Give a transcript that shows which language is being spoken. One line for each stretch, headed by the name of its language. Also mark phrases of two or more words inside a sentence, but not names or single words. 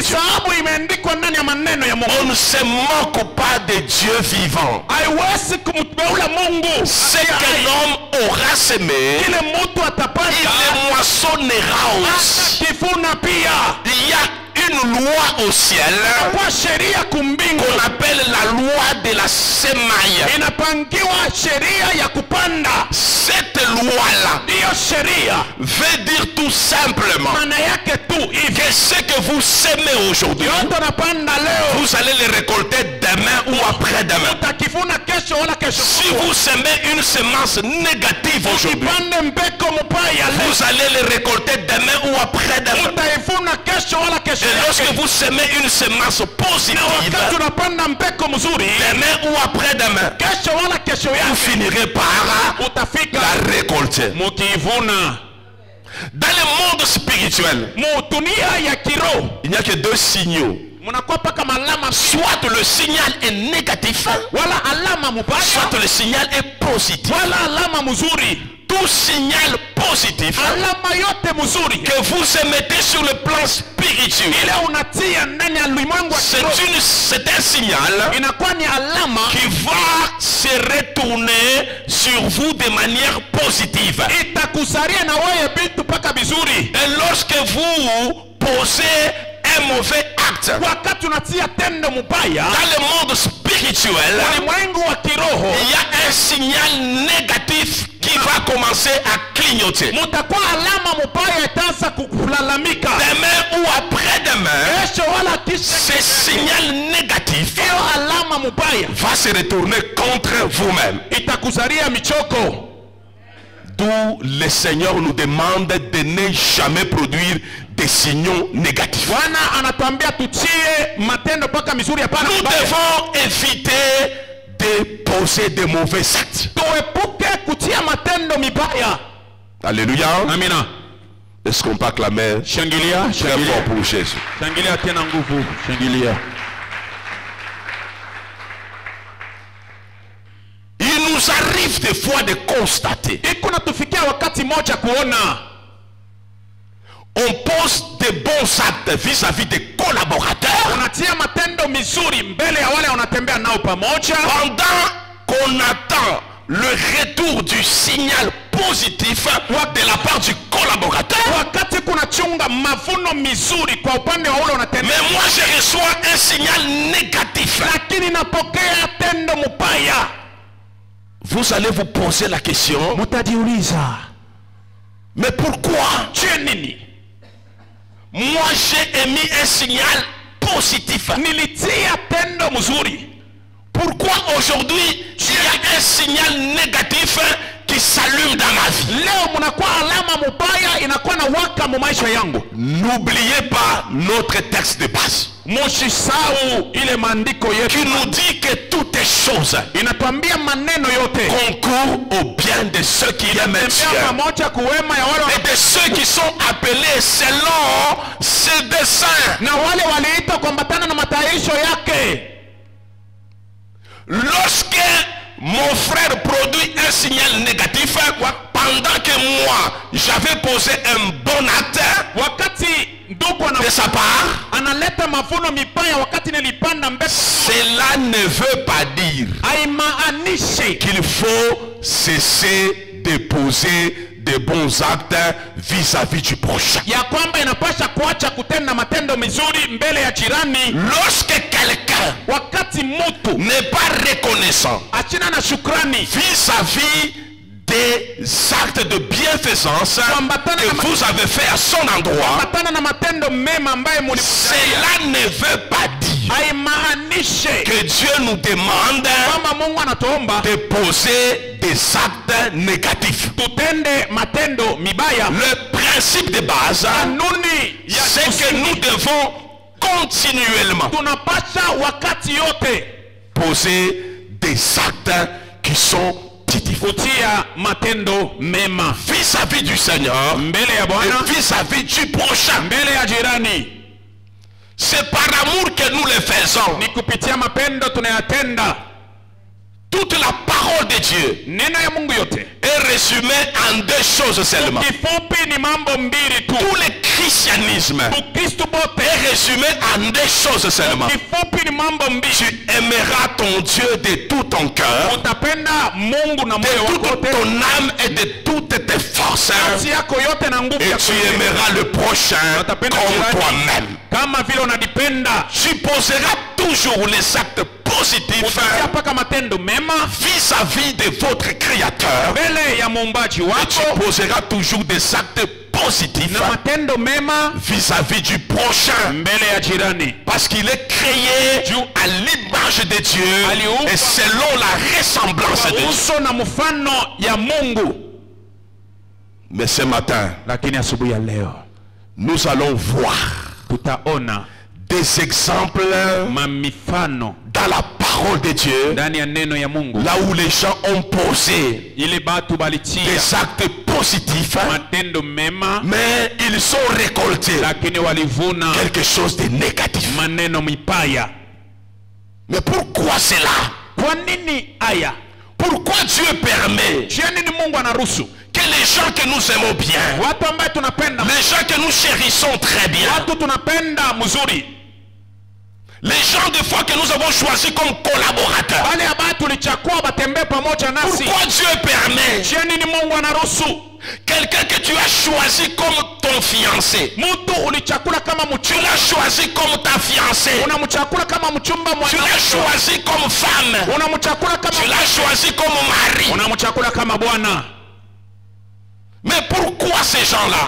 Swahili: Sababu imeandikwa ndani ya maneno ya Mungu.
French: On ne se moque pas de Dieu vivant.
Swahili: Haiwezi kumteula Mungu.
French: Ce que l'homme aura semé,
Swahili: Kile mtu
French: il
Swahili: atapanda
French: le moissonnera aussi.
Swahili: atakivuna pia.
French: Il y a une loi au ciel
Swahili: Kwa sheria kumbingu
French: qu'on appelle la loi de la semaille.
Swahili: inapangiwa sheria ya kupanda.
French: Cette loi-là
Swahili: Hiyo sheria
French: veut dire tout simplement
Swahili: maana yake tu hivi,
French: que ce que vous semez aujourd'hui,
Swahili: yote unapanda leo
French: vous allez le récolter demain ou après-demain.
Swahili: utakivuna kesho wala kesho
French: Si
Swahili: kutwa.
French: vous semez une semence négative aujourd'hui,
Swahili: Ukipande mbeko mubaya leo
French: vous allez le récolter demain ou après-demain.
Swahili: utaivuna kesho wala kesho
French: Et lorsque
Swahili: yake.
French: vous semez une semence
Swahili: Na
French: positive,
Swahili: wakati unapanda mbeko mzuri
French: demain ou après-demain,
Swahili: kesho wala kesho
French: vous
Swahili: yake
French: finirez par
Swahili: utafika
French: la récolter.
Swahili: mukivuna.
French: Dans le monde spirituel,
Swahili: Mutunia ya kiroho
French: il n'y a que deux signaux.
Swahili: munakuwa paka malama,
French: Soit le signal est négatif,
Swahili: wala alama mubaya
French: soit le signal est positif.
Swahili: wala alama mzuri.
French: Tout signal positif
Swahili: Alama yote mzuri
French: que vous émettez sur le plan spirituel,
Swahili: ile unatia ndani ya ulimwengu wa kiroho
French: c'est un signal
Swahili: inakuwa ni alama
French: qui va se retourner sur vous de manière positive.
Swahili: itakusaria na wewe vitu paka vizuri.
French: Et lorsque vous posez un mauvais acte
Swahili: Wakati unatia tendo mubaya
French: dans le monde spirituel,
Swahili: ulimwengu wa kiroho,
French: il y a un signal négatif qui va commencer à clignoter.
Swahili: mutakuwa alama mubaya itaanza kulalamika
French: Demain ou après-demain,
Swahili: kesho wala kisha.
French: ce signal négatif
Swahili: Hiyo alama mubaya
French: va se retourner contre vous-même.
Swahili: itakusaria michoko.
French: D'où le Seigneur nous demande de ne jamais produire des signaux négatifs.
Swahili: Bwana anatuambia tuchie matendo paka mizuri hapana
French: Nous
Swahili: mabaya.
French: devons éviter de poser de mauvais actes.
Swahili: Tuepuke kutia matendo mibaya.
French: Alléluia.
Swahili: Amina.
French: Est-ce qu'on peut acclamer
Swahili: Shangilia,
French: très fort
Swahili: shangilia.
French: pour Jésus?
Swahili: Shangilia tena nguvu, shangilia.
French: Il nous arrive des fois de constater,
Swahili: Iko natufikia wakati moja kuona
French: on pose de bons actes vis-à-vis des collaborateurs
Swahili: unatia matendo mizuri mbele ya wale wanatembea nao pamoja,
French: pendant qu'on attend le retour du signal positif de la part du collaborateur.
Swahili: wakati kuna chunga mavuno mizuri kwa upande wa ule unatembea,
French: Mais moi je reçois un signal négatif.
Swahili: lakini napokea tendo mubaya.
French: Vous allez vous poser la question,
Swahili: Mutajiuliza,
French: mais pourquoi
Swahili: je nini?
French: moi j'ai émis un signal positif?
Swahili: Nilitia tendo mzuri,
French: Pourquoi aujourd'hui il y a un signal négatif qui s'allume dans ma vie?
Swahili: leo munakuwa alama mubaya inakuwa na waka mu maisha yangu.
French: N'oubliez pas notre texte de base
Swahili: Musisahau ile maandiko yetu
French: qui nous dit que toutes choses
Swahili: inatuambia maneno yote
French: concourent au bien de ceux qui aiment
Swahili: tembea
French: Dieu
Swahili: pamoja kuwema ya wale
French: et de ceux qui sont appelés selon ses desseins.
Swahili: na wale waliitwa kuambatana na matayarisho yake.
French: Lorsque mon frère produit un signal négatif, pendant que moi j'avais posé un bon acte
Swahili: Wakati ndugu
French: de sa part,
Swahili: analeta mavuno mibaya, wakati nilipanda mbegu,
French: cela ne veut pas dire
Swahili: haimaanishi
French: qu'il faut cesser de poser de bons actes vis-à-vis du prochain.
Swahili: ya kwamba inapasha kuacha kutenda matendo mizuri mbele ya jirani.
French: Lorsque quelqu'un
Swahili: Wakati mtu
French: n'est pas reconnaissant
Swahili: achina na shukrani
French: vis-à-vis des actes de bienfaisance que vous avez fait à son endroit,
Swahili: kuambatana na matendo mema ambaye mulifanya,
French: cela ne veut pas dire
Swahili: haimaanishe
French: que Dieu nous demande
Swahili: kwamba Mungu anatuomba
French: de poser des actes négatifs.
Swahili: tutende matendo mibaya.
French: Le principe de base,
Swahili: Kanuni ya
French: c'est que nous devons continuellement
Swahili: tunapasha wakati yote
French: poser des actes qui sont positifs
Swahili: kutia matendo mema
French: vis-à-vis du Seigneur
Swahili: mbele ya Bwana,
French: et vis-à-vis du prochain.
Swahili: mbele ya jirani.
French: C'est par amour que nous le faisons.
Swahili: Ni kupitia mapendo tunayatenda.
French: Toute la parole de Dieu
Swahili: Neno ya Mungu yote
French: est résumée en deux choses seulement.
Swahili: kifupi ni mambo mbili tu.
French: Tout le christianisme
Swahili: Ukristo bote
French: est résumé en deux choses seulement.
Swahili: kifupi ni mambo
French: Tu
Swahili: mbili.
French: aimeras ton Dieu de tout ton cœur,
Swahili: Utapenda Mungu na moyo
French: de
Swahili: wako
French: toute
Swahili: wote,
French: ton âme et de toutes tes forces.
Swahili: nafsi yako yote na nguvu
French: Et
Swahili: yako
French: tu
Swahili: yote.
French: aimeras le prochain
Swahili: Utapenda
French: comme
Swahili: jirani
French: toi-même.
Swahili: kama vile unajipenda.
French: Tu poseras toujours les actes positifs
Swahili: Utatia paka matendo mema
French: vis-à-vis de votre Créateur.
Swahili: mbele ya muumbaji
French: Et tu
Swahili: wako
French: poseras toujours des actes positifs
Swahili: na matendo mema
French: vis-à-vis du prochain.
Swahili: mbele ya jirani.
French: Parce qu'il est créé à l'image de Dieu et selon la ressemblance de Dieu.
Swahili: Uso na mfano ya Mungu.
French: Mais ce matin,
Swahili: Lakini asubuhi ya leo
French: nous allons voir
Swahili: tutaona
French: des exemples
Swahili: mamifano
French: dans la parole de Dieu,
Swahili: ndani ya neno ya Mungu,
French: là où les gens ont posé
Swahili: ile batu balitia
French: des actes positifs,
Swahili: matendo mema,
French: mais ils ont récolté
Swahili: lakini walivuna
French: quelque chose de négatif.
Swahili: maneno mipaya.
French: Mais pourquoi cela?
Swahili: Kwa nini haya?
French: Pourquoi Dieu permet
Swahili: Jia nini Mungu anaruhusu
French: que les gens que nous aimons bien,
Swahili: watu ambaye tunapenda,
French: les gens que nous chérissons très bien,
Swahili: watu tunapenda mzuri,
French: les gens des fois que nous avons choisis comme collaborateurs,
Swahili: wale ambaye tulichakua batembee pamoja nasi,
French: pourquoi Dieu permet
Swahili: jia nini Mungu anaruhusu
French: quelqu'un que tu as choisi comme ton fiancé,
Swahili: mtu ulichakula kama
French: tu
Swahili: mchumba,
French: l'as choisi comme ta fiancée,
Swahili: unamchakula kama mchumba
French: tu l'as
Swahili: mwana,
French: choisi comme femme,
Swahili: unamchakula
French: tu
Swahili: kama
French: l'as choisi comme mari.
Swahili: unamchakula kama bwana.
French: Mais pourquoi ces gens-là,